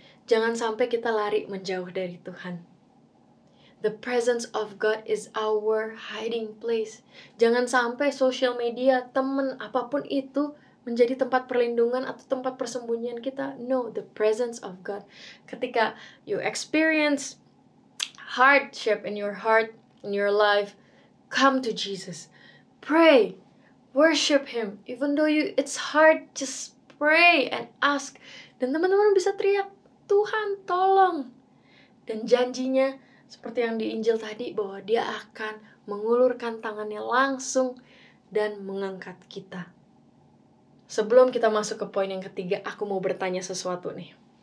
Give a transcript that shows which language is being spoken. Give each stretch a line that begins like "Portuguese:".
Indonesian: Jangan sampai kita lari menjauh dari Tuhan.
English: The presence of God is our hiding place.
Indonesian: Jangan sampai social media, teman, apapun itu menjadi tempat perlindungan atau tempat persembunyian kita.
English: No, the presence of God. Ketika you experience hardship in your heart, in your life, come to Jesus. Pray. Worship Him. Even though it's hard, just pray and ask.
Indonesian: Dan teman-teman bisa teriak, Tuhan tolong. Dan janjinya seperti yang di Injil tadi, bahwa Dia akan mengulurkan tangannya langsung dan mengangkat kita. Sebelum kita masuk ke poin yang ketiga, aku mau bertanya sesuatu nih.